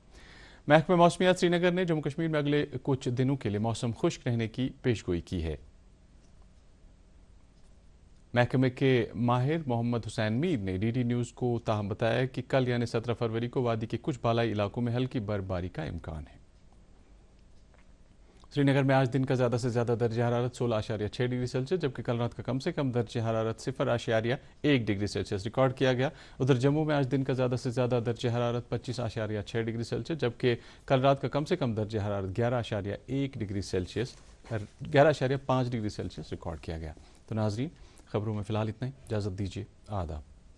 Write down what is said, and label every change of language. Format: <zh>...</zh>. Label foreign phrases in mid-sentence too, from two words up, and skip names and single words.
<ur>محکمہ موسمیات سری نگر نے جموں کشمیر میں اگلے کچھ دنوں کے لیے موسم خشک رہنے کی پیشگوئی کی ہے. محکمے کے ماہر محمد حسین میر نے ڈی ڈی نیوز کو تاہم بتایا کہ کل یعنی 17 فروری کو وادی کے کچھ بالائی علاقوں میں ہلکی برفباری کا امکان ہے. سری نگر میں آج دن کا زیادہ سے زیادہ درجہ حرارت 16.6</ur> <en>degree Celsius</en> <ur>جبکہ کل رات کا کم سے کم درجہ حرارت 0.1</ur> <en>degree Celsius</en> <ur>ریکارڈ کیا گیا. ادھر جموں میں آج دن کا زیادہ سے زیادہ درجہ حرارت 25.6</ur> <en>degree Celsius</en> <ur>جبکہ کل رات کا کم سے کم درجہ حرارت 11.1</ur> <en>degree Celsius</en> <ur>11.5</ur> <en>degree Celsius</en> <ur>ریکارڈ کیا گیا. تو ناظرین خبروں میں فی الحال اتنا ہی. اجازت دیجیے. آداب.</ur>